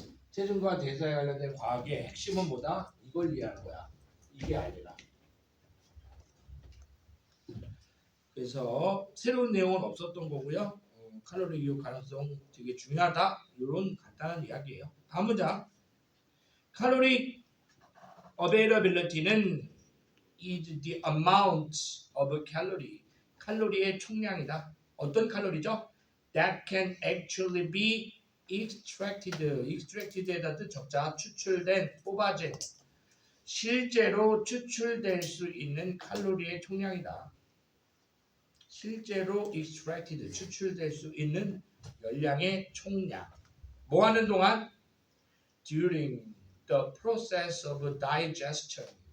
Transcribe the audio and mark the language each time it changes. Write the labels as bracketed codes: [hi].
[ko] 체중과 대사에 관련된 과학의 핵심은 뭐다? 이걸 이해하는 거야. 이게 아니라. 그래서 새로운 내용은 없었던 거고요. 칼로리 이용 가능성 되게 중요하다. 이런 간단한 이야기예요. 다음 문장. [en] 칼로리 availability는 is the amount of calorie. [ko] 칼로리의 총량이다. 어떤 칼로리죠? [en] That can actually be extracted. [ko] extracted에다 뜻 적자 추출된 뽑아진 실제로 추출될 수 있는 칼로리의 총량이다. 실제로 extracted 추출될 수 있는 열량의 총량. 뭐 하는 동안? [en] During the process of digestion.